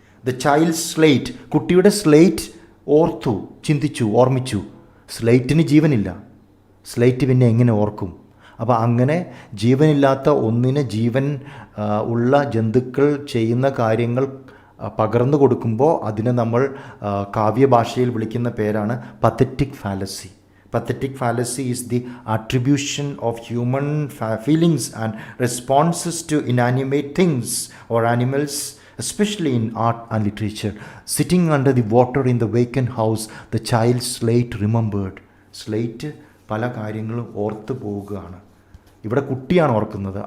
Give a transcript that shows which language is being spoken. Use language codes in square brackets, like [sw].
[en] The child's slate, [ml] കുട്ടിയുടെ slate ഓർത്തു, ചിന്തിച്ചു, ഓർമ്മിച്ചു. സ്ലേറ്റിന് ജീവനില്ല. സ്ലേറ്റ് പിന്നെ എങ്ങനെ ഓർക്കും? അപ്പോൾ അങ്ങനെ ജീവനില്ലാത്ത ഒന്നിന് ജീവൻ ഉള്ള ജന്തുക്കൾ ചെയ്യുന്ന കാര്യങ്ങൾ പകർന്നു കൊടുക്കുമ്പോൾ അതിനെ നമ്മൾ കാവ്യഭാഷയിൽ വിളിക്കുന്ന പേരാണ് pathetic fallacy. [en] Pathetic fallacy is the attribution of human feelings and responses to inanimate things or animals, especially in art and literature. Sitting under the water in the vacant house, the child's slate remembered. [ml] Slate പല കാര്യങ്ങളും ഓർത്ത് പോവുകയാണ്. ഇവിടെ കുട്ടിയാണ് ഓർക്കുന്നത്.